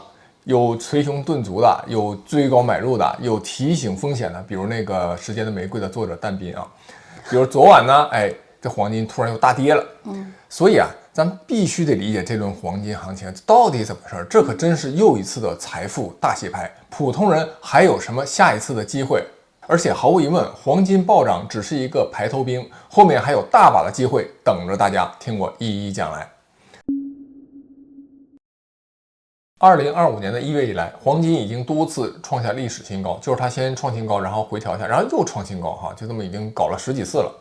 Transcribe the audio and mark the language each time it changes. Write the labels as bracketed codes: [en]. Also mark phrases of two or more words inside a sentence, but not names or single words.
[zh] 有捶胸頓足的，有追高買入的，有提醒風險的，比如那個《時間的玫瑰》的作者但斌啊，比如昨晚呢，這黃金突然又大跌了，所以啊，咱必須得理解這輪黃金行情到底怎麼回事，這可真是又一次的財富大洗牌，普通人還有什麼下一次的機會？而且毫無疑問，黃金暴漲只是一個排頭兵，後面還有大把的機会等着大家听我一一講來。2025年的1月以來，黃金已經多次創下歷史新高，就是它先創新高，然後回調一下，然后又創新高，就這麼已經搞了十幾次了。